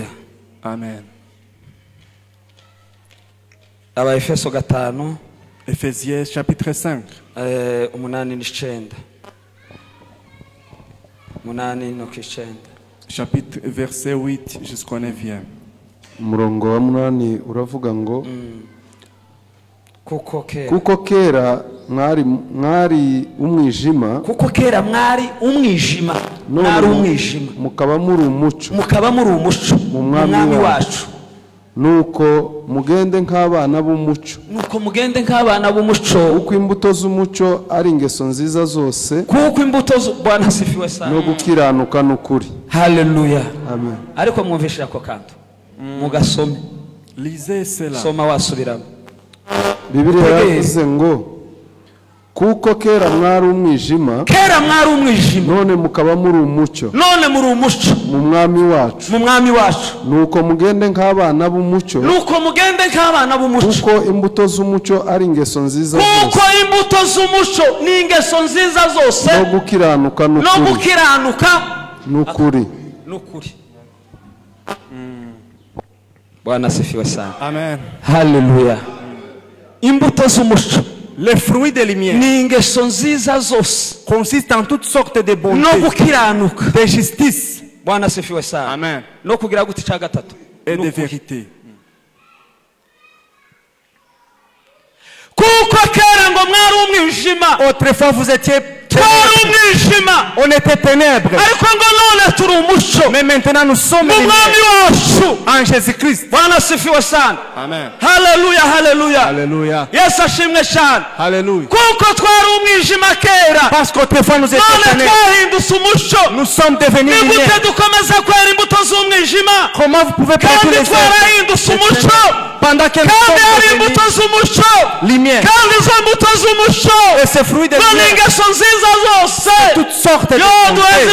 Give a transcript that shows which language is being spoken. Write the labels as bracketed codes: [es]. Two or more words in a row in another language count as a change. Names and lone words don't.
[fr] Amen. Ephésiens chapitre 5. Chapitre verset 8 jusqu'au 9e. [rw] Umurongo wa 8 uravuga ngo kuko kera mwari umwijima mukaba muri umuco mu mwami wacu nuko mugende nk'abana b'umuco uko imbuto z'umuco ari ingeso nziza zose [sw] Bwana sifiwe sana [rw] no gukiranuka n'ukuri. Hallelujah. Amen. Ariko mwumvishira ko kantu mugasome [fr] lisez cela. [rw] Soma wasubiramo. Bibiliya yavuze ngo kuko kera mwari umwijima none mukaba muri umuco mu mwami wacu nuko mugende nk'abana b'umuco kuko imbuto z'umuco ari ingeso nziza zose no gukiranuka n'ukuri. [sw] Bwana sifiwe sana. Amen. [rw] Hallelujah. Imbuto z'umuco, [fr] les fruits de lumière, consistent en toutes sortes de bonté, de justice, amen, et de vérité. Autrefois vous étiez on était ténèbres. Mais maintenant nous sommes en Jésus-Christ. Amen. Hallelujah, hallelujah. Alléluia. [rw] Yes, ashimwe cyane. [fr] Alléluia. [rw] Kuko twari umwijima kera. [fr] Parce qu'autrefois nous étions ténèbres. Nous sommes devenus lumière. Comment vous pouvez prêter les œuvres pendant que nous sommes devenus lumière? Et ces fruits de lumière, toutes sortes de bonté.